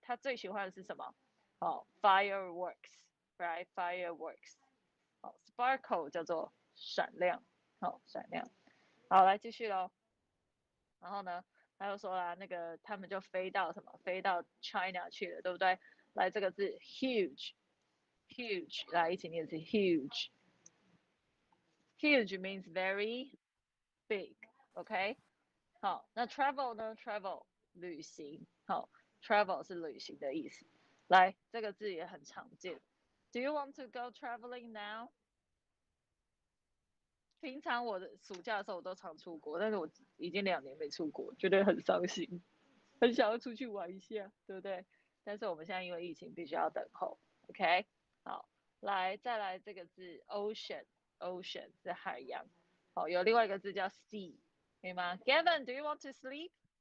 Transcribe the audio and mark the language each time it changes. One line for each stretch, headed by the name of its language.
Chinese: 他最喜欢的是什么？Fireworks，right？ Fireworks。好 ，sparkle 叫做闪亮，闪亮。好，来继续喽。然后呢，他又说啦，那个他们就飞到China 去了，对不对？来，这个字 huge， 来一起念是
English: huge means very big，
Chinese: OK？好，那 travel 呢 ？travel 旅行，好 ，travel 是旅行的意思。来，这个字也很常见。
English: Do you want to go traveling now？
Chinese: 平常我的暑假的时候我都常出国，但是我已经2年没出国，觉得很伤心，很想要出去玩一下，对不对？但是我们现在因为疫情必须要等候 ，OK？ 好，再来这个字 ocean 是海洋，好，有另外一个字叫 sea， 可以吗 ？
English: Gavin, do you want to sleep?